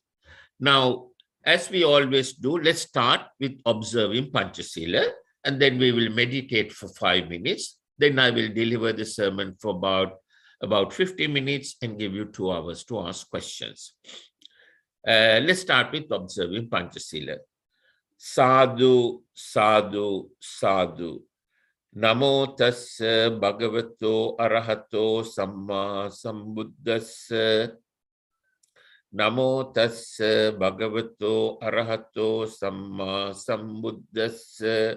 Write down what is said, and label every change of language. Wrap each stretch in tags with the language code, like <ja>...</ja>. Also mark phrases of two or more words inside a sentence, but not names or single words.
<en>Now, as we always do, let's start with observing Panchasila, and then we will meditate for 5 minutes. Then I will deliver the sermon for about 50 minutes and give you 2 hours to ask questions. Let's start with observing Panchasila.</en> <pi>Sadhu, sadhu, sadhu. Namo tassa bhagavato arahato samma sambuddhassa. Namo tassa bhagavato arahato samma sambuddhassa.</pi>